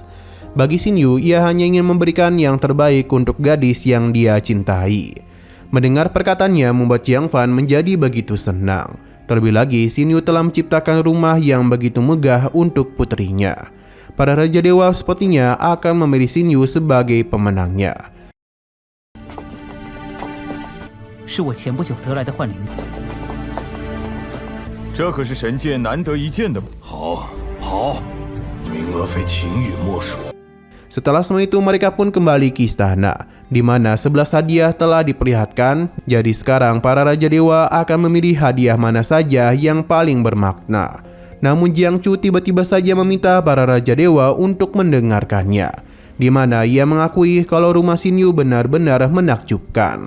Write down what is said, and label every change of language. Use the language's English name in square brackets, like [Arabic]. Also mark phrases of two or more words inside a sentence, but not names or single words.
[Indonesian] Bagi Xin Yu, ia hanya ingin memberikan yang terbaik untuk gadis yang dia cintai. Mendengar perkataannya membuat Jiang Fan menjadi begitu senang. Terlebih lagi, Xin Yu telah menciptakan rumah yang begitu megah untuk putrinya. Para raja dewa sepertinya akan memilih Xin Yu sebagai pemenangnya. [Chinese] 是我前不久得来的幻灵。这可是神界难得一见的。好，好。 好，明额妃秦羽莫属。 [Indonesian] Setelah semua itu mereka pun kembali ke istana, di mana 11 hadiah telah diperlihatkan. Jadi sekarang para Raja Dewa akan memilih hadiah mana saja yang paling bermakna. Namun Jiangchu tiba-tiba saja meminta para Raja Dewa untuk mendengarkannya, di mana ia mengakui kalau rumah Xinyu benar-benar menakjubkan.